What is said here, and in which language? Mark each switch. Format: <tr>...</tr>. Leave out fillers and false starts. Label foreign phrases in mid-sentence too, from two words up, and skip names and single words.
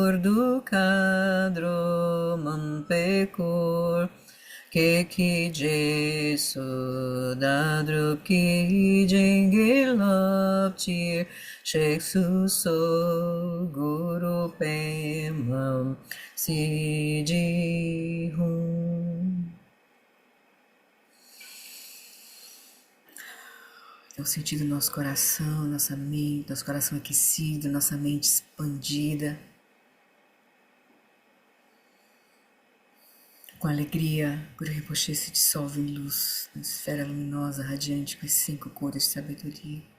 <pt>Kordukadro Mampekor Keki Jesu Dadrup Ki Jengilaptir Sheksuso Guru Pema Siddhi Hum. Então, sentindo nosso coração, nossa mente, nosso coração aquecido, nossa mente expandida. Com alegria, Guru Rinpoche se dissolve em luz, na esfera luminosa, radiante, com as 5 cores de sabedoria.</pt>